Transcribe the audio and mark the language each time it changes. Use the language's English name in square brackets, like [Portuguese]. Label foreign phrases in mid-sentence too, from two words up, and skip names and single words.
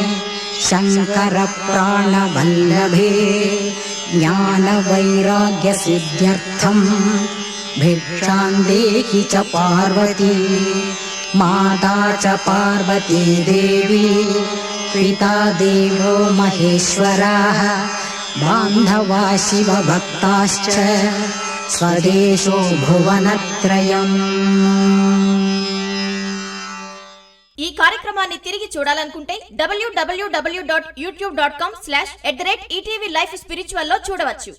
[Sanskrit] शङ्करप्राणवल्लभे ज्ञानवैराग्यसिद्ध्यर्थं भिक्षां देहि च पार्वती माता च पार्वती देवी पिता देवो महेश्वरः बान्धवा शिवभक्ताश्च स्वदेशो भुवनत्रयम्। [Telugu] ఈ కార్యక్రమాన్ని తిరిగి చూడాలనుకుంటే www.youtube.com/@ETV Life Spiritual లో చూడవచ్చు.